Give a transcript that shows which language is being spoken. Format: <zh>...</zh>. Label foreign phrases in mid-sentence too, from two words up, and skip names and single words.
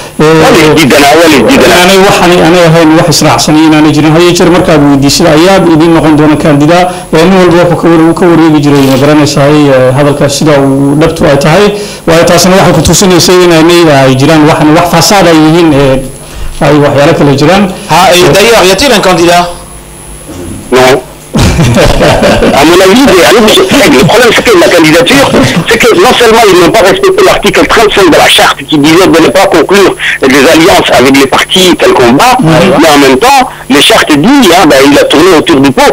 <so>aanay ahayn wax israacsan inaanay jirin haye jeer markaad weydiisida ayaad idin noqon doona kandidaa nin walba wuxuu ka wareegi jiray ma garanaysaa hadalkaas sida uu dhabtu ay tahay waayo taasina waxay ku tusinaysay inay jiraan wax fasaad ay yihiin ay waxyaalo kale jiraan</so> <fr>d'ailleurs y a-t-il un candidat? Non. À mon avis, le problème c'est que la candidature, c'est que non seulement ils n'ont pas respecté l'article 35 de la charte qui disait de ne pas conclure des alliances avec les partis tel combat, mais en même temps, les chartes disent, il a tourné autour du pot.</fr>